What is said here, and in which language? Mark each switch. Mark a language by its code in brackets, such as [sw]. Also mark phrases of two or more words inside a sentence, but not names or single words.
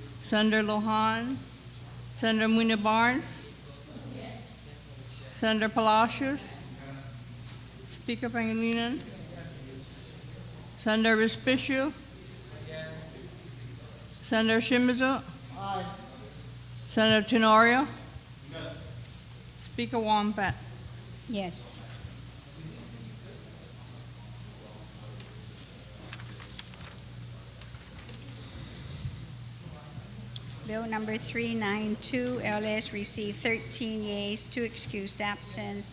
[en] Senator Lohan, Senator Munia Barnes, Senator Palacios, Speaker Pangilinan, Senator Respicio, Senator Shimizu, Senator Tenorio, Speaker Wampat. Yes. Bill number 392, LS received 13 yeas, 2 excused absence.